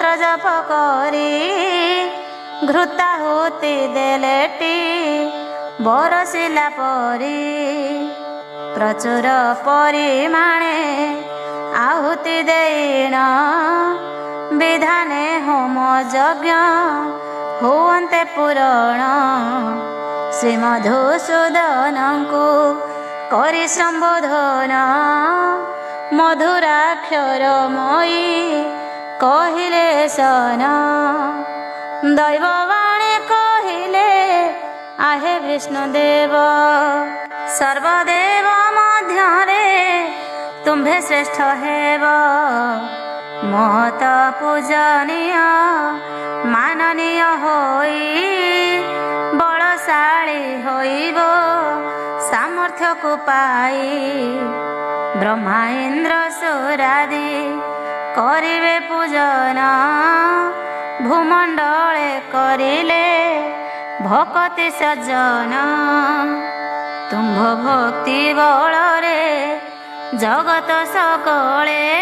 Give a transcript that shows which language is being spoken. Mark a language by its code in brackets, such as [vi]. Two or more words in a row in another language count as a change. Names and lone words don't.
[or] ଜପ କରି ଘୃତାହୁତି ଦେଲେଟି ବରସିଲା ପରି ପ୍ରଚୁର ପରିମାଣେ ଆହୁତି ଦେଇଣ ବିଧାନେ ହୋମ ଯଜ୍ଞ ହୁଅନ୍ତେ ପୂରଣ ଶ୍ରୀ ମଧୁସୂଦନଙ୍କୁ କରି ସମ୍ବୋଧନ ମଧୁରାକ୍ଷରମୟୀ କହିଲେ ସନ ଦୈବବାଣୀ କହିଲେ ଆହେ ବିଷ୍ଣୁଦେବ ସର୍ବଦେବ ତୁମ୍ଭେ ଶ୍ରେଷ୍ଠ ହେବ ମହତ ପୂଜନୀୟ ମାନନୀୟ ହୋଇ ବଳଶାଳୀ ହୋଇବ ସାମର୍ଥ୍ୟକୁ ପାଇ ବ୍ରହ୍ମା ଇନ୍ଦ୍ର ସୁରାଦି କରିବେ ପୂଜନ ଭୂମଣ୍ଡଳେ କରିଲେ ଭକତି ସଜ୍ଜନ ତୁମ୍ଭ ଭକ୍ତି ବଳରେ ଜଗତ ସକଳେ